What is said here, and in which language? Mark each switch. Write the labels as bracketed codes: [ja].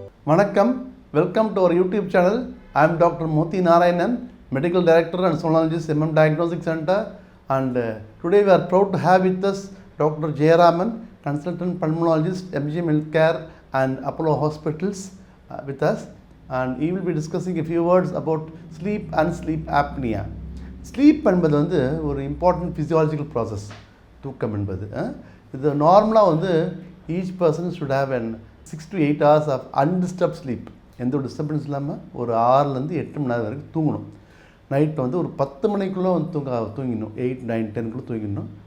[en] வணக்கம், welcome to our YouTube channel. I am Dr. Moti Narayanan, Medical Director and Sonologist, Diagnostic Center, and today we are proud to have with us Dr. Jayaraman, Consultant Pulmonologist, MGM Healthcare and Apollo Hospitals with us, and he will be discussing a few words about sleep and sleep apnea. [ta] Sleep என்பது வந்து ஒரு important physiological process. தூக்கம் என்பது இது நார்மலாக வந்து [en] Each person should have an 6 to 8 hours of undisturbed sleep. [ta] எந்த ஒரு டிஸ்டர்பன்ஸ் இல்லாமல் ஒரு 6லேருந்து 8 மணி நேரம் வரைக்கும் தூங்கணும். நைட் வந்து ஒரு 10 மணிக்குள்ளே வந்து தூங்கிடணும். 8, 9, 10 தூங்கிடணும்.